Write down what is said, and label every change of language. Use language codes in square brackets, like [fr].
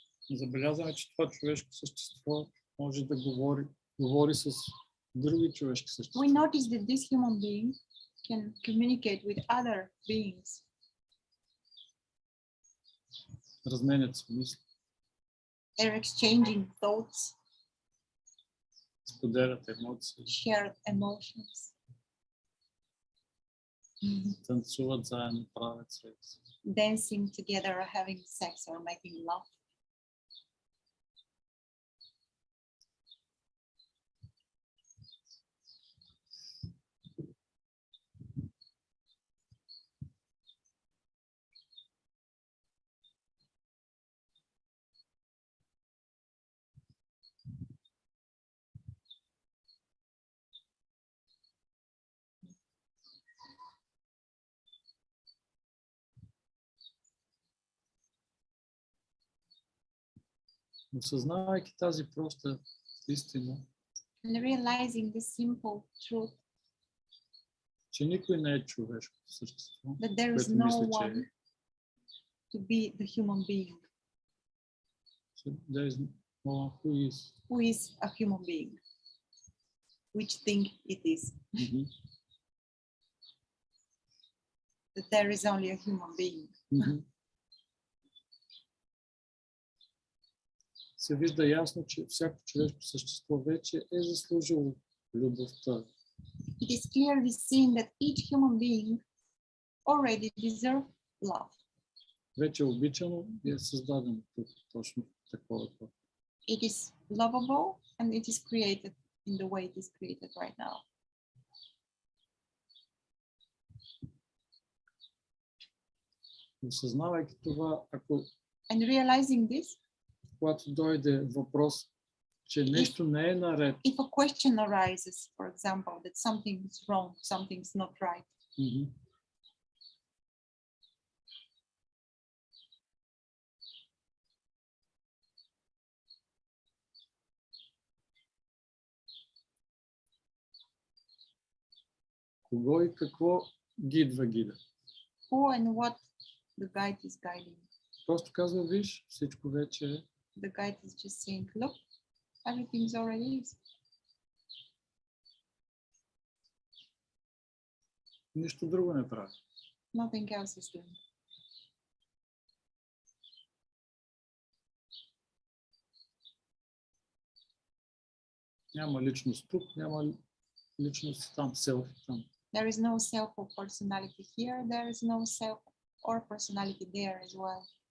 [bg] Забелязваме, че това човешко същество може да говори с други човешки същества. [en] We notice that this human being can communicate with other beings. [bg] Разменят се мисли, [en] They're exchanging thoughts, [bg] споделят емоции, [en] shared emotions, [bg] танцуват заедно, правят секс. [en] dancing together, or having sex, or making love. [bg] Осъзнавайки тази проста истина, [en] And realizing the simple truth [bg] че никой не е човешко същество, [en] that there is [bg] което [en] no [bg] мисля, че [en] one to be the human being there is no one who is a human being, which think it is, that there is only a human being. [bg] Се вижда ясно, че всяко човешко същество вече е заслужило любовта. [en] It is clearly seen that each human being already deserves love. [bg] Вече е обичано и е създадено тук точно такова. [en] It is lovable and it is created in the way it is created right now. [bg] Осъзнавайки това, ако [en] And realizing this, [bg] когато дойде въпрос, че нещо не е наред, [en] if a question arises, for example, that something is wrong, something's not right, [bg] кого и какво гидва? [en] who and what the guide is guiding. [bg] Просто казва, виж, всичко вече е. [en] The guide is just saying, look, everything's already is. [bg] Нищо друго не прави. [en] Nothing else is doing. [bg] Няма личност тук, няма личност там, селфи там. [en] There is no self or personality here. There is no self or personality there as well.